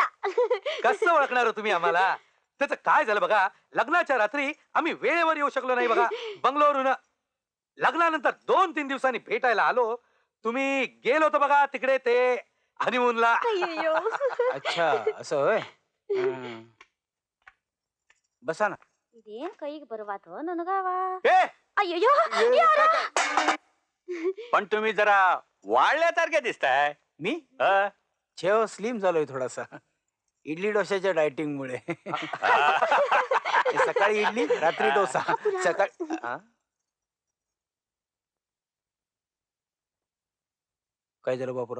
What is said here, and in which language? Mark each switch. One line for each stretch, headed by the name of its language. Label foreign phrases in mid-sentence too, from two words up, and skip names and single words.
Marathi: कसं ओळखणार हो तुम्ही आम्हाला? त्याचं काय झालं बघा, लग्नाच्या रात्री आम्ही वेळेवर येऊ शकलो नाही बघा. बंगलोरहून लग्नानंतर 2-3 दिवसांनी भेटायला आलो. तुम्ही गेलो होतो बघा तिकडे ते हनीमूनला. अय्यो. अच्छा असं होय. बसा ना.
Kannada: ಇದೇನ್ ಕೈಗೆ ಬರುವಾತು ನನಗವ.
Marathi: ए,
Kannada: ಅಯ್ಯಯ್ಯೋ, ಯಾರ?
Marathi: पण तुम्ही जरा वाढल्यासारखे दिसताय. मी हं? छेव स्लिम झालोय थोडासा, इडली डोश्याच्या डायटिंग मुळे. सकाळी इडली, रात्री डोसा. सकाळी काय झालं बापूराव?